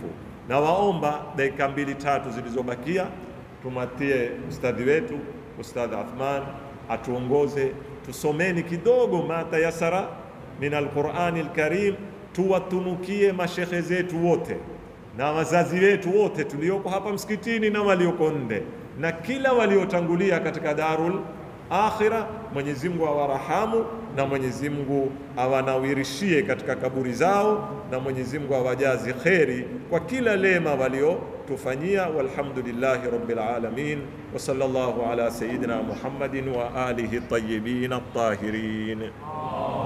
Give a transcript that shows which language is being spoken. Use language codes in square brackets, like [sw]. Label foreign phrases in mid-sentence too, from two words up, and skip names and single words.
[sw] Na waomba dakika 2-3 zilizobakia tumatie ustadhi wetu Ustadh Athman atuongoze, tusomeni kidogo [ar] ما تيسر من القرآن الكريم, [sw] tuwatunukie mashekhe zetu wote na wazazi wetu wote tulioko hapa msikitini na walioko nje, na kila waliotangulia katika [ar] دار الآخرة. [sw] Mwenyezi Mungu awarahamu, na Mwenyezi Mungu awanawirishie katika kaburi zao, na Mwenyezi Mungu awajazi kheri kwa kila lema waliotufanyia. [ar] والحمد لله رب العالمين، وصلى الله على سيدنا محمد وآله الطيبين الطاهرين.